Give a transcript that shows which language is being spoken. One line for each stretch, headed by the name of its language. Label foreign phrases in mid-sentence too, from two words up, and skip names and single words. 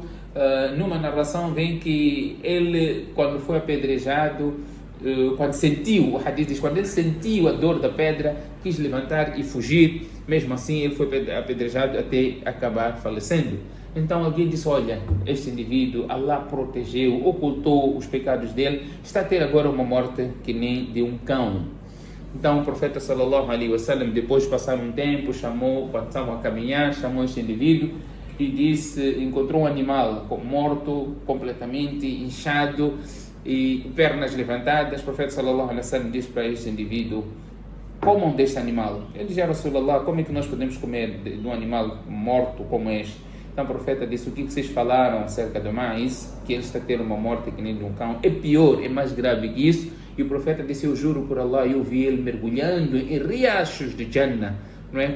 Portuguese: Numa narração vem que ele, quando foi apedrejado, quando sentiu, o hadith diz, quando ele sentiu a dor da pedra, quis levantar e fugir. Mesmo assim, ele foi apedrejado até acabar falecendo. Então alguém disse: olha, este indivíduo, Allah protegeu, ocultou os pecados dele, está a ter agora uma morte que nem de um cão. Então o profeta
Arabic: صلى الله عليه وسلم,
Portuguese: depois de passar um tempo, quando estavam a caminhar, chamou este indivíduo e disse, encontrou um animal morto, completamente inchado e pernas levantadas. O profeta
Arabic: صلى الله عليه وسلم
Portuguese: disse para este indivíduo: comam deste animal. Ele disse: Rasulullah, como é que nós podemos comer de um animal morto como este? Então o profeta disse: o que vocês falaram acerca do Ma'iz, que ele está a ter uma morte que nem de um cão, é pior, é mais grave que isso. E o profeta disse: eu juro por Allah, eu vi ele mergulhando em riachos de Jannah, não é?